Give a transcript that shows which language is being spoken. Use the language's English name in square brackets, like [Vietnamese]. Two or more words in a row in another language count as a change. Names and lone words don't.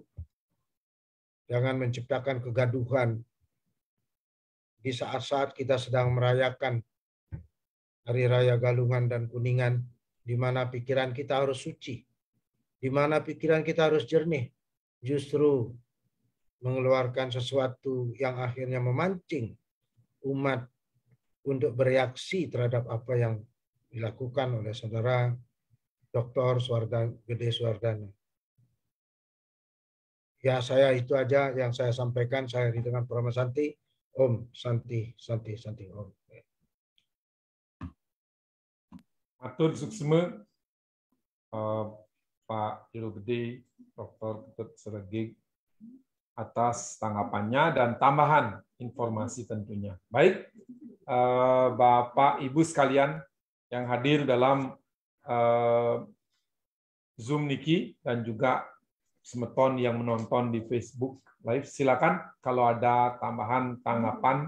[Indonesian] Jangan menciptakan kegaduhan di saat-saat kita sedang merayakan Hari Raya Galungan dan Kuningan, di mana pikiran kita harus suci, di mana pikiran kita harus jernih, justru mengeluarkan sesuatu yang akhirnya memancing umat untuk bereaksi terhadap apa yang dilakukan oleh saudara Dr. Gede Suwardana. Ya, saya itu aja yang saya sampaikan. Saya dengan Parama Santi. [Sanskrit] Om Santi, Santi, Santi, Om. [Balinese] Matur suksma [Indonesian] Pak Juru Gede, Dr. Ketut Seregik atas tanggapannya dan tambahan informasi tentunya. Baik, Bapak Ibu sekalian yang hadir dalam Zoom Niki dan juga semeton yang menonton di Facebook Live, silakan kalau ada tambahan tanggapan.